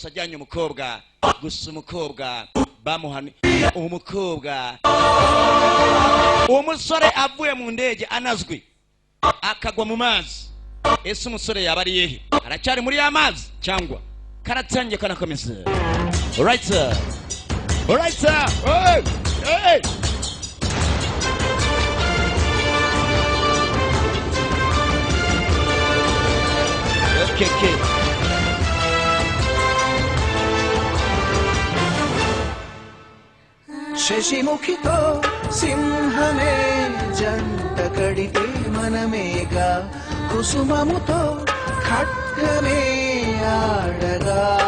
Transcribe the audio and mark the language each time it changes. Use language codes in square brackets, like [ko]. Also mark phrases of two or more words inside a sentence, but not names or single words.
[rw] ajyanye umukobwa gusa umukobwa bamuhani umukobwa umusore avuye mu ndege anazwi akagwa mu mazi ese umusore yaba ari yehe aracyari muri y'amazi cyangwa karatangiye kanakomeza [en] alright sir hey okay [te] శశిముఖితో సింహమే జంట కడితే మనమేగా కుసుమముతో ఖడ్గమే ఆడగా